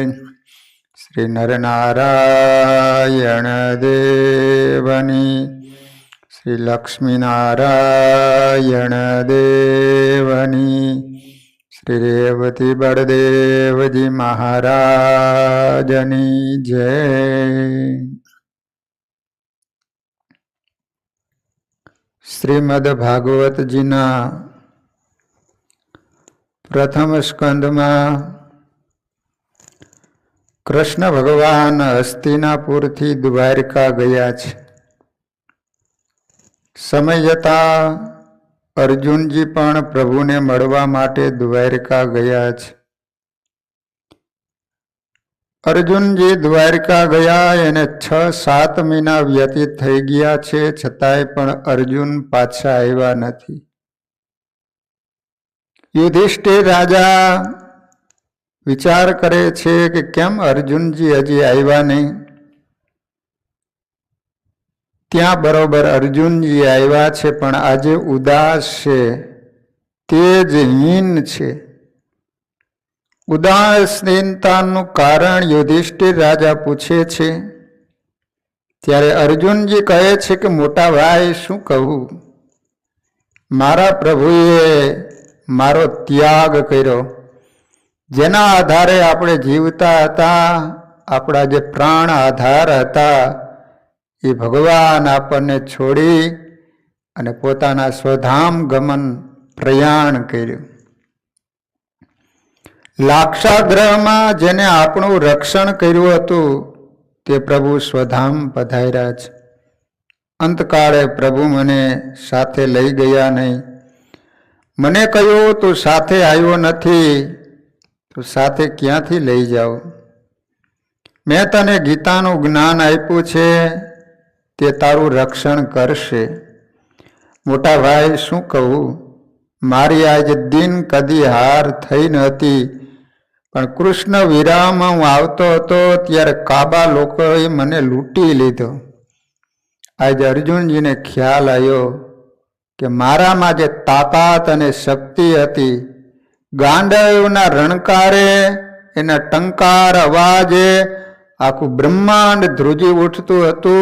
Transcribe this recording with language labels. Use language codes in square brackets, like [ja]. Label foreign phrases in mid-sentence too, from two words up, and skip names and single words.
[gu] શ્રી નરનારાયણ દેવની, શ્રી લક્ષ્મીનારાયણ દેવની, શ્રી રેવતી બડદેવજી મહારાજની જય। શ્રીમદ્ભાગવત જીના પ્રથમ સ્કંદ મેં કૃષ્ણ ભગવાન હસ્તિનાપુર થી દ્વારિકા ગયા છે। સમય જતા અર્જુન જી પણ પ્રભુ ને મળવા માટે દ્વારિકા ગયા છે। અર્જુન જી દ્વારિકા ગયા એને 6-7 મહીના વ્યતીત થઈ ગયા છે, છતાંય પણ અર્જુન પાછા આવ્યા નથી। યુધિષ્ઠિર રાજા વિચાર કરે છે કિ કેમ અર્જુન જી હજી આવ્યા નહીં। ત્યા બરોબર અર્જુન જી આવ્યા છે પણ આજે ઉદાસ છે, તેજહીન છે। ઉદાસીનતાનું કારણ યુધિષ્ઠિર રાજા પૂછે છે। ત્યારે અર્જુન જી કહે છે કિ મોટા ભાઈ શું કહું, મારા પ્રભુએ મારો ત્યાગ કર્યો। જેના આધારે આપણે જીવતા હતા, આપણા જે પ્રાણ આધાર હતા, યે ભગવાન આપને છોડી અને પોતાના સ્વધામ ગમન પ્રયાણ કર્યું। લાક્ષાગૃહ મેં જેને આપણું રક્ષણ કર્યું હતું તે પ્રભુ સ્વધામ પધાર્યા છે। અંતકાળે પ્રભુ મને સાથે લઈ ગયા નહીં। મને કહ્યું તૂ સાથે આવ્યો નથી તો સાથે ક્યાંથી લઈ જાઓ। મૈં તને ગીતાનું જ્ઞાન આપ્યું છે, તે તારું રક્ષણ કરશે। મોટા ભાઈ શું કહું, મારી આજ દિન કદી હાર થઈ નહતી, પણ કૃષ્ણ વિરામ હૂં આવતો હતો ત્યારે કાબા લોકોએ મને લૂંટી લીધો। આજ અર્જુન જી ને ખ્યાલ આવ્યો કિ મારામાં જે તાકાત અને શક્તિ હતી, ગાંડવના રણકારે એના ટંકાર અવાજે આખું બ્રહ્માંડ ધ્રુજી ઉઠતું હતું।